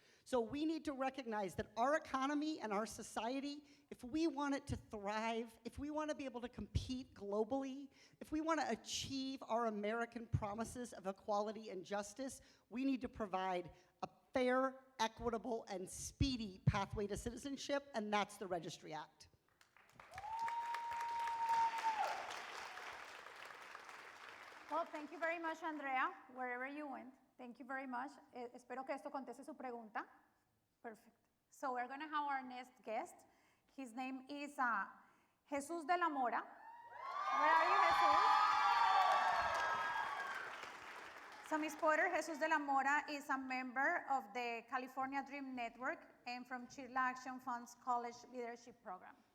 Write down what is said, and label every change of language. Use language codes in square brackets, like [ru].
[en] So we need to recognize that our economy and our society, if we want it to thrive, if we want to be able to compete globally, if we want to achieve our American promises of equality and justice, we need to provide a fair, equitable, and speedy pathway to citizenship, and that's the Registry Act. Well, thank you very much, Andrea, wherever you went. Thank you very much. [es] Espero que esto conteste su pregunta. [en] Perfect. So we're going to have our next guest. His name is Jesus de la Mora. Where are you, Jesus? So, Ms. Porter, Jesus de la Mora is a member of the California Dream Network and from Chirla Action Fund's College Leadership Program.